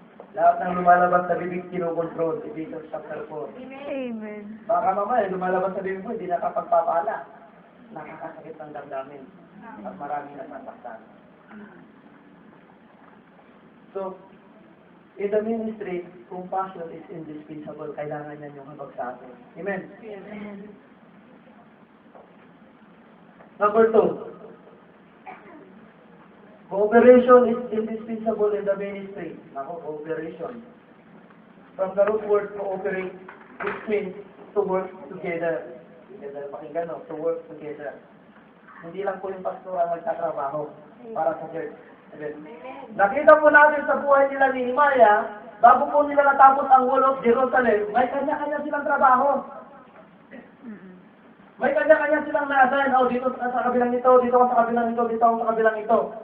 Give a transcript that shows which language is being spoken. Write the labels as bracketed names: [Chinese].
[Filipino] Lahat ng lumalabas sa bibig, kinokontrol. [English] Ephesians chapter 4. Amen. [Filipino] Baka mamaya, lumalabas sa bibig mo, hindi nakapagpapala. Nakakasakit ng damdamin. At maraming nasasaktan. [English] So, in the ministry, compassion is indispensable. [Filipino] Kailangan yan yung habag sa atin. Amen? Amen. [English] Number 2. Cooperation is indispensable in the ministry. [Filipino] Nako, [English] cooperation. From the root word cooperate, which means to work together. [Filipino] Pakinggan, no? [English] To work together. [Filipino] Hindi lang po yung pastor ang magtatrabaho para sa church. Nakita po natin sa buhay nila ni Nehemiah, bago po nila natapos ang wall of Jerusalem, may kanya-kanya silang trabaho. May kanya-kanya silang na-assign. Oh, dito sa kabilang ito, dito ka sa kabilang ito, dito ako sa kabilang ito.